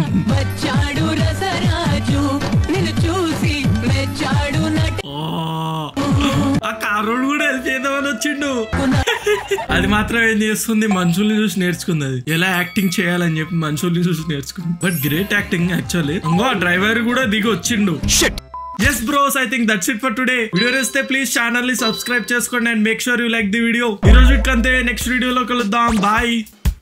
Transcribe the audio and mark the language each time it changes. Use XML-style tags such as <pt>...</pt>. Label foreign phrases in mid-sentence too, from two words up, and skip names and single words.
<te>ఆ కారుడు కూడా హెల్ప్ చేద్దామని వచ్చిండు. అది మాత్రం ఏం చేస్తుంది, మనుషుల్ని చూసి నేర్చుకుంది. అది ఎలా యాక్టింగ్ చేయాలని చెప్పి మనుషుల్ని చూసి నేర్చుకుంది.</te> <en>But great acting actually.</en> <te>ఇంకో డ్రైవర్ కూడా దిగి వచ్చిండు.</te> <en>Yes bros, I think that's it for today. Video neste please channel ni subscribe cheskondi and make sure you like the video.</en> <te>ఈ రోజు ఇక్కంటే</te> <en>next video</en> <te>లో కలుద్దాం.</te> <en>Bye.</en>